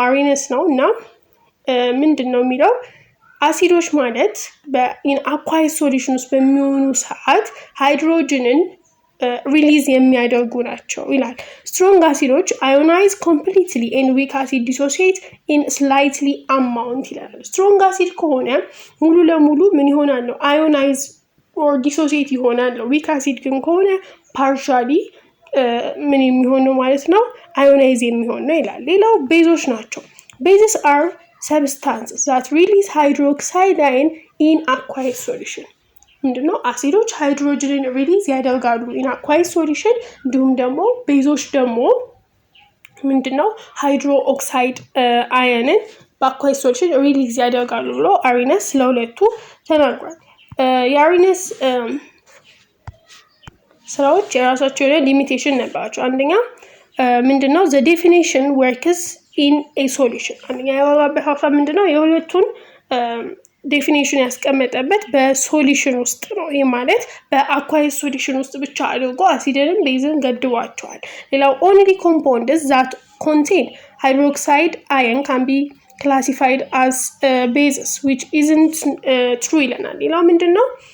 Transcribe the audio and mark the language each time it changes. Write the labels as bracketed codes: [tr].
[am] አሪነስ ነው እና ምንድነው የሚለው አሲዶች ማለት በኢን aqueous solution ውስጥ በሚሆኑ ሰዓት ሃይድሮጅንን ሪሊዝ የሚያደርጉ ናቸው ይላል። ስትሮንግ አሲዶች [en] ionize completely and weak acid dissociate in slightly amount [am] ይላል። ስትሮንግ አሲድ ከሆነ ሙሉ ለሙሉ ምን ይሆናል? [en] ionize or dissociate [am] ይሆናል። weak acid ግን ከሆነ partially ምን የሚሆነው ማለት ነው? ionize የሚሆን ነው ይላል። ሌላው ቤዞች ናቸው። [en] bases are substances that release hydroxide ion in aqueous solution. [am] ምንድነው? አሲዶች ሃይድሮጅንን ሪሊዝ ያደርጋሉ [en] in aqueous solution። [am] እንዲሁም ደግሞ ቤዞች ደግሞ ምንድነው? ሃይድሮኦክሳይድ አየንን በአኳየስ ሶሉሽን ሪሊዝ ያደርጋሉ ብሎ አሪነስ ስለሁለቱ ተናግሯል። የአሪነስ ስራዎች የራሳቸው የሆነ ሊሚቴሽን ነበራቸው። አንደኛ ምንድነው? [en] the definition works in a solution። [am] አንደኛ ያወራበት ሐሳብ ምንድነው? የሁለቱን ዴፊኒሽን ያስቀመጠበት በሶሉሽን ውስጥ ነው። ይሄ ማለት በአኳየስ ሶሉሽን ውስጥ ብቻ አድርጎ አሲድንም ቤዝን ገድቧቸዋል። ሌላው [en] only compounds that contain hydroxide ion can be classified as bases which isn't true [am] ይለናል። ሌላው ምንድነው?